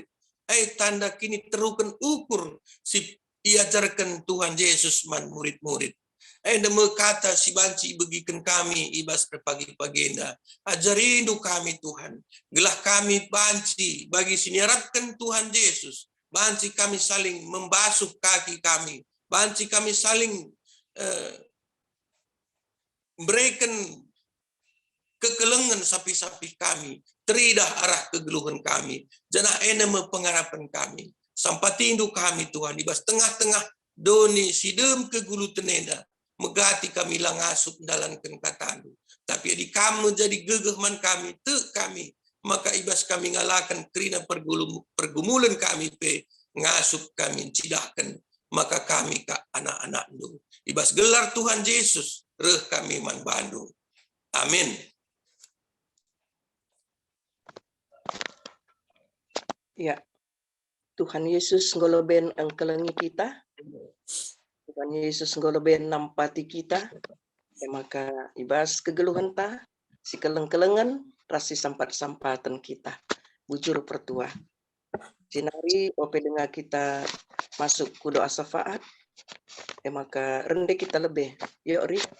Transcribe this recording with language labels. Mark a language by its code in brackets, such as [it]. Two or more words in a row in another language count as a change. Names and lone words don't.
[btx] Tanda kini terukan ukur si iajarkan Tuhan Yesus man murid-murid. Enda kata si banci begikan kami ibas pagi-pagenda. Ajarindu kami Tuhan. Gelah kami banci bagi siniarapkan Tuhan Yesus. Banci kami [id] saling membasuh kaki [btx] kami. Banci kami [id] saling berikan [btx] kekelengan sapi-sapi kami. Teridah arah kegeluhan kami. Janah ena pengharapan kami. Sampatindu kami Tuhan. Ibas tengah-tengah doni sidem kegulu tenenda. Megati kami langasup [id] dalam katamu. [btx] Tapi di kamu jadi gegeh man kami, kami. Maka ibas kami ngalakan kerina pergumulan kami ngasup kami cidahkan. Maka kami ke anak-anakmu. Ibas gelar Tuhan Yesus, reh kami man bandu. Amin. Ya, Tuhan Yesus ngoloben angkelengi kita. Tuhan Yesus ngoloben nampati kita. Maka ibas kegeluhan ta, si keleng-kelengan, rasi sampat-sampatan kita. Bujur pertua. Sinari ope dengar kita masuk ku doa syafaat. Maka rende kita lebih. Yuk Ri.